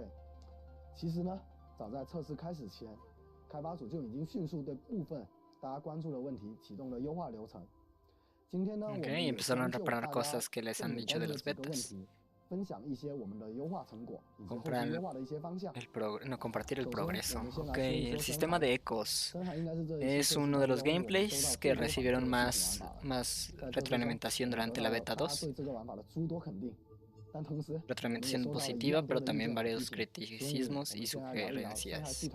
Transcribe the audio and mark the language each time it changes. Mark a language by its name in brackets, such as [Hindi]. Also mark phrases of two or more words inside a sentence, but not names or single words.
[Chinese] 其实呢，早在测试开始前，开发组就已经迅速对部分大家关注的问题启动了优化流程。今天呢，我们也将就大家重点关注的几个问题，分享一些我们的优化成果以及后续优化的一些方向。 [Spanish] Compartir el progreso. Ok, el sistema de ecos es uno de los gameplays que recibieron más retroalimentación durante la beta 2. Retroalimentación positiva, pero también varios criticismos y sugerencias.